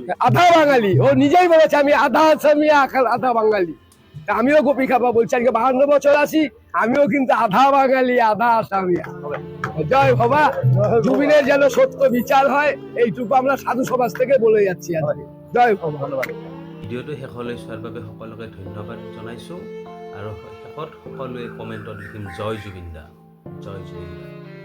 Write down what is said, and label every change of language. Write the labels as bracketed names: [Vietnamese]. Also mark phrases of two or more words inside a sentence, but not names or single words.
[Bangla] আধা বাঙালি। ও নিজেই বলেছে আমি আধা আসামি আধা বাঙালি। তা আমিও গোপী খাপা বলছি, আজকে 52 বছর আছি, আমিও কিন্তু আধা বাঙালি আধা আসামি। জয় বাবা, জুবিনের যেন সত্য বিচার হয়, এইটুকু আমরা সাধু সমাজ থেকে বলে যাচ্ছি আজকে। জয় বাবা, ধন্যবাদ। [Assamese] ভিডিঅ'টো শেষলৈ চোৱাৰ বাবে সকলোকে ধন্যবাদ জনাইছোঁ আৰু শেষত সকলোৱে কমেণ্টত লিখিম জয় জুবিন দা, জয় জুবিন দা।